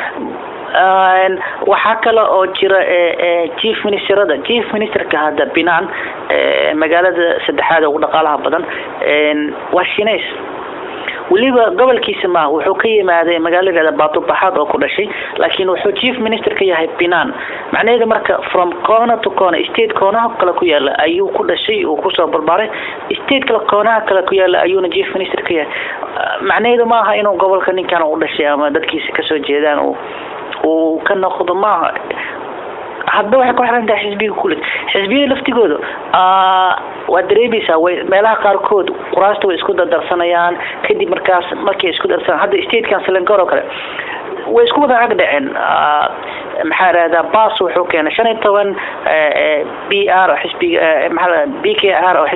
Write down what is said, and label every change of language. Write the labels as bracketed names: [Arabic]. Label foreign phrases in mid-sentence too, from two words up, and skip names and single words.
[Somali] waxa kale oo jira [English] chief ministerka [Somali] hadda Penang magaalada saddexaad ugu dhaqaalaha badan waa Shineys waliba gobolkiisa ma wuxuu ka yimaaday magaalada Batu Pahat oo ku dhashay laakiin wuxuu [English] chief minister [Somali] ka yahay Penang macnaheedu marka [English] from corner to corner state corner [Somali] kala ku yaala ayuu ku dhashay oo ku soo barbaaray state kala ku yaala ayuuna chief minister ka yahay macnaheedu ma aha inuu gobolka ninkan u dhashay ama dadkiisa ka soo jeedaan oo ka noqdo ma hadda waxa ku xiran tahay xisbiga kulid xisbiga laftigooda waa dareemaysaa meelaha qaarkood quraasta way isku darsanayaan kadib markay isku darsan hadda state-kan Selangor oo kale way isku wada agdhaceen maxaa raada PAS wuxuu keenay 15 BR oo xisbiga BKR oo